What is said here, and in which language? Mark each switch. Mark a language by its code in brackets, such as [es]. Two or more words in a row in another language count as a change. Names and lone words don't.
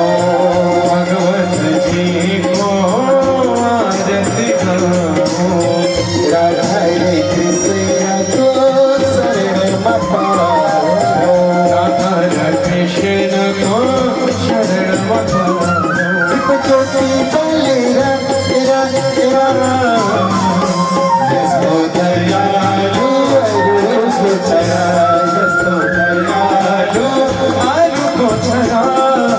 [hi] भगवत जी को आरती गाओ। राधा रे कृष्ण को शरण में पाओ, राधा कृष्ण को शरण में पाओ। ज्योति बोले [ne] यस्तो दयालु अरूको छोरा, यस्तो दयालु अरूको छोरा।